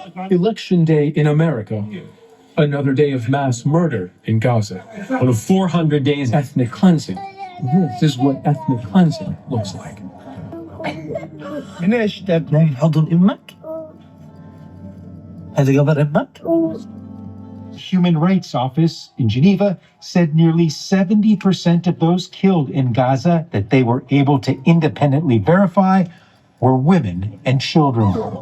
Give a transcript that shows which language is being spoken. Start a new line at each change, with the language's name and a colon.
English: Election Day in America. Another day of mass murder in Gaza. One of 400 days ethnic cleansing. This is what ethnic cleansing looks like.
Arabic: ليش تبني حضن امك؟ هذا قبر امك؟
English: Human Rights Office in Geneva said nearly 70% of those killed in Gaza that they were able to independently verify were women and children.